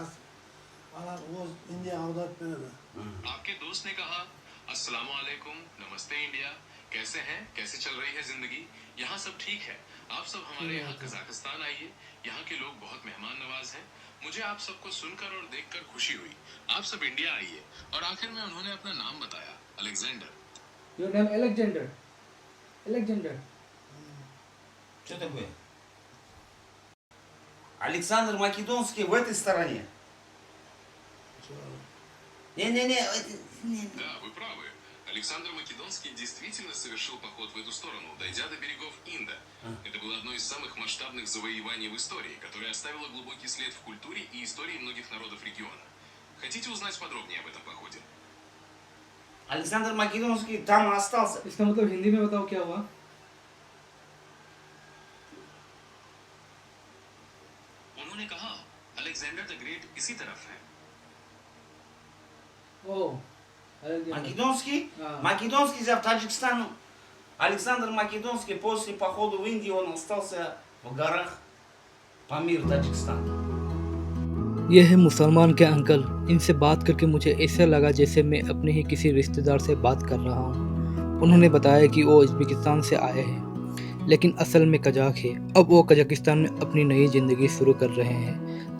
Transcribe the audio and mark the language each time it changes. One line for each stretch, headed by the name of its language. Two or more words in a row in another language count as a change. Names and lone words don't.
Hindi: आपके दोस्त ने कहा
Arabic: السلام عليكم,
Hindi: नमस्ते इंडिया, कैसे हैं, कैसे चल रही है जिंदगी? यहाँ सब ठीक है। आप सब हमारे यहाँ कजाकिस्तान आइए, यहाँ के लोग बहुत मेहमान नवाज हैं। मुझे आप सबको सुनकर और देखकर खुशी हुई। आप सब इंडिया आइए। और आखिर में उन्होंने अपना नाम बताया, अलेक्जेंडर।
English: your name Alexander.
Russian: Что такое? Александр Македонский в этой стороне. Не-не-не. Да, вы правы. Александр Македонский действительно совершил поход в эту сторону, дойдя до берегов Инда. Это было одно из самых масштабных завоеваний в истории, которое оставило глубокий след в культуре и истории многих народов региона. Хотите узнать подробнее об этом походе? Александр Македонский там остался.
Hindi: इसका मतलब हिंदी में बताओ क्या हुआ? उन्होंने कहा अलेक्जेंडर द ग्रेट इसी तरफ है। ओह,
Russian: Македонский? Македонский за Таджикистан. Александр Македонский после похода в Индию он остался в горах Памир, Таджикистан.
Hindi: ये है मुसलमान के अंकल। इनसे बात करके मुझे ऐसा लगा जैसे मैं अपने ही किसी रिश्तेदार से बात कर रहा हूँ। उन्होंने बताया कि वो उज़्बेकिस्तान से आए हैं, लेकिन असल में कजाक है। अब वो कजाकिस्तान में अपनी नई ज़िंदगी शुरू कर रहे हैं।